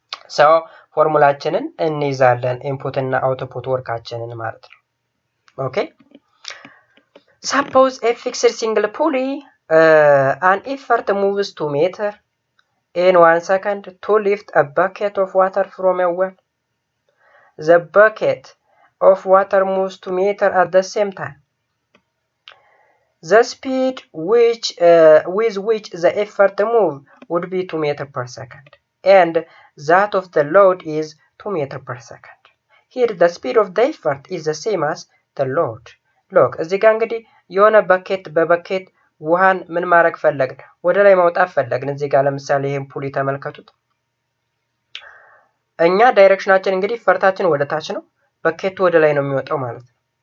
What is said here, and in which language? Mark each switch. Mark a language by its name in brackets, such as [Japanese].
[Amharic] ሰው ፎርሙላችንን እንይዛለን ኢንፑት እና አውትፑት ወርካችንን ማለት ነው። [English] ኦኬ suppose a fixed single pulley an effort moves 2 meter in 1 second to lift a bucket of water from a well. The bucket of water moves 2 meter at the same time. The speed with which the effort move would be 2 meter per second, and that of the load is 2 meter per second. Here the speed of the effort is the same as the load. [Amharic] Look, እዚህ ጋር እንግዲህ የሆነ በበኬት ውሃን ምን ማድረግ ፈለግን? ወደ ላይ ማውጣት ፈለግን። እዚህ ጋር ለምሳሌ ይሄን ፑሊ ተመልከቱት። እኛ ዳይሬክሽናችን እንግዲህ ፈርታችን ወደ ታች ነው፣ በኬቱ ወደ ላይ ነው የሚወጣው ማለት ነው።